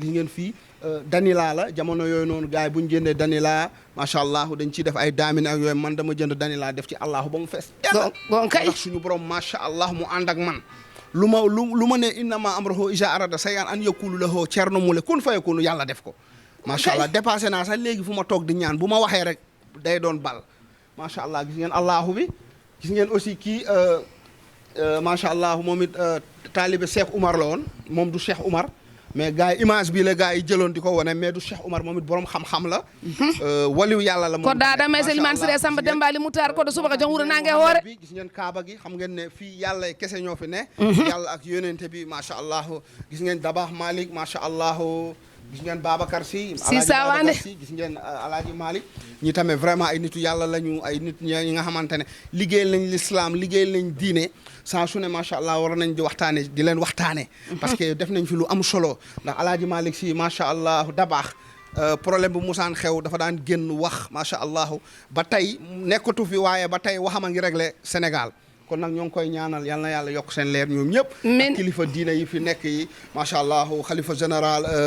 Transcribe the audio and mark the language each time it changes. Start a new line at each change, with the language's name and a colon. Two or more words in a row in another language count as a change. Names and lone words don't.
Wolof: gis ngeen fii danila la jamono yooyu noonu gars yi bu ñu jëndee danila
Arabic: ما شاء الله
Wolof: dañ ciy def ay daamin ak yooyu man dama jënd danila def ci allahu ba mu fees ndax suñu borom
Arabic: ما شاء الله
Wolof: mu ànd ak man lu ma ne
Arabic: إنما أمره إذا أراد شيئا أن يقول له
Wolof: Thierno Moule
Arabic: كن فيكون
Wolof: yàlla def ko
Arabic: ما شاء الله
Wolof: dépassé naa sax léegi fu ma toog di ñaan bu ma waxee rek day doon bal
Arabic: ما شاء الله
Wolof: gis ngeen allahu bi gis ngeen aussi kii
Arabic: ما شاء الله
Wolof: moom it taalibe Cheikh Oumar la woon moom du Cheikh Oumar mais gars yi image bi la gars yi jëloon di ko wane mais du Cheikh Oumar moom it borom xam-xam la waliw yàlla la moom
Fula: ko daada may sel man sire samba dembali mutar ko do suba jom wuro nange hoore
Wolof: bi gis ngeen kaaba gi xam ngeen ne fii yàlla kese ñoo fi ne yàlla ak yonente bi
Arabic: ما شاء الله
Wolof: gis ngeen Dabakh Malick
Arabic: ما شاء الله
Wolof: gis ngeen Babacar Sy Sawane gis ngeen Alaaji Malick ñi tamit vraiment ay nitu yàlla lañu ay nit ñi nga xamante ne liggéeyal nañ l'islam liggéeyal nañ diine saa su ne
Arabic: ما شاء الله
Wolof: war nañ di waxtaane di leen waxtaane
French: parce que
Wolof: def nañ fi lu am solo ndax Alaaji Malick Sy
Arabic: ما شاء الله
Wolof: Dabakh problème bu musaan xew dafa daan génn wax
Arabic: ما شاء الله
Wolof: ba tey nekkatu fi waaye ba tey waxama ngi réglé Sénégal kon nag ñoo ngi koy ñaanal yal na yàlla yokk seen leer ñoom ñëpp ak kilifa diina yi fi nekk yi
Arabic: ما شاء الله
Wolof: xalifa général